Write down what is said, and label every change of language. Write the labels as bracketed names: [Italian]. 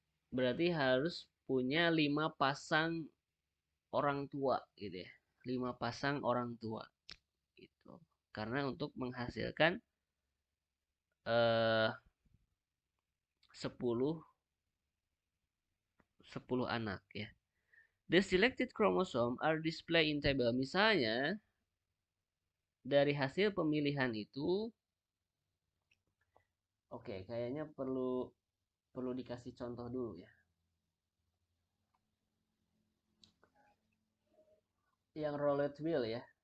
[Indonesian] Berarti harus punya 5 pasang orang tua gitu ya. 5 pasang orang tua gitu. Karena untuk menghasilkan 10 10 anak ya. [English] The selected chromosome are displayed in table. [Indonesian] Misalnya dari hasil pemilihan itu oke, kayaknya perlu perlu dikasih contoh dulu ya. Yang roulette wheel ya.